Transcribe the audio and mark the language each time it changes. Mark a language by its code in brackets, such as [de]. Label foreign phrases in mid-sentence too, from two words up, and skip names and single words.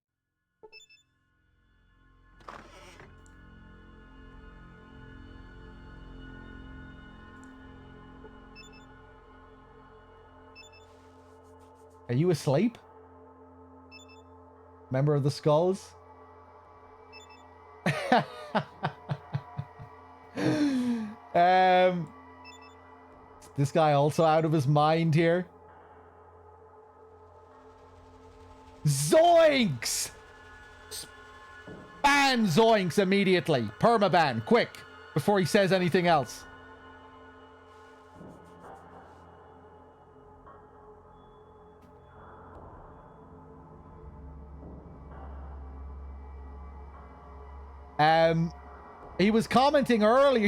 [en] Are you asleep? Member of the Skulls? This guy also out of his mind here. Zoinks! Ban Zoinks immediately. Permaban, quick, before he says anything else. He was commenting earlier.